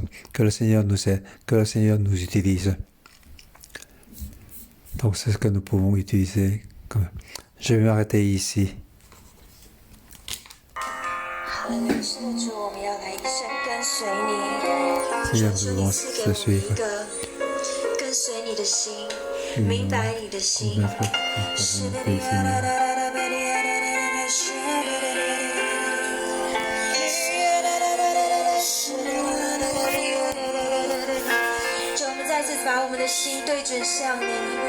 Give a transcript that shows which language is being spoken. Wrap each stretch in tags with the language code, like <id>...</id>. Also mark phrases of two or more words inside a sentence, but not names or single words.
<fr>Que le Seigneur nous aide, que le Seigneur nous utilise. Donc c'est ce que nous pouvons utiliser. Je vais m'arrêter ici. Seigneur, nous devons te suivre.</fr> <zh>跟随你的心，明白你的心。就我们再次把我们的心对准向你。</zh>